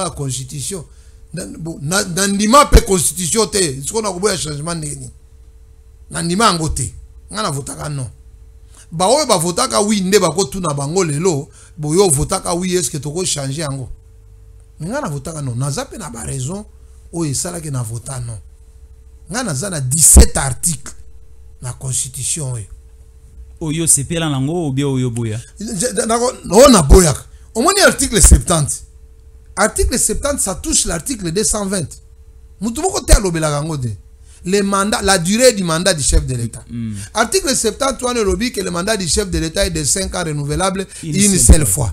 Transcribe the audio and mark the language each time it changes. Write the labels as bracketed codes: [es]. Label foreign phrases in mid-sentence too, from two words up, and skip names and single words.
[ln] de constitution na ndima pe constitution te siko na kuboya changement ndeni na ndima ngote ngana votaka non ba oyo ba votaka oui nde ba ko tuna bango lelo boyo votaka oui [fr] est-ce que [ln] toko changer yango ngana votaka non na zape na ba raison oyo sala ke na vota non ngana za na 17 articles na constitution oyo sepela nango [fr] ou bien [ln] oyo boya [fr] on a boya au moins article 70. Article 70, ça touche l'article 220. Le mandat, la durée du mandat du chef de l'État. Article 70, on a que le mandat du chef de l'État est de 5 ans renouvelable une seule fois.